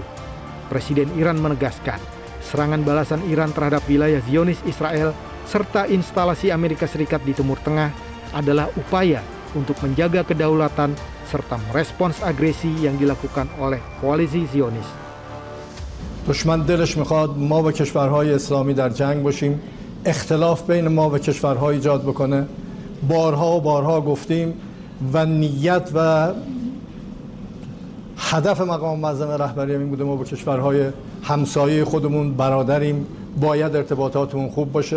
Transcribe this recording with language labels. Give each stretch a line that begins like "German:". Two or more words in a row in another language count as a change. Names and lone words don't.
Indonesian: Presiden Iran menegaskan, serangan balasan Iran terhadap wilayah Zionis Israel serta instalasi Amerika Serikat di Timur Tengah adalah upaya untuk menjaga kedaulatan serta merespons agresi yang dilakukan oleh koalisi Zionis.
Persian: دشمن دلش میخواد ما و کشورهای اسلامی در جنگ باشیم، اختلاف بین ما و کشورها ایجاد بکنه. بارها و بارها گفتیم و نیت و هدف مقام معظم رهبری این بوده ما با کشورهای همسایه خودمون برادریم، باید ارتباطاتمون خوب باشه.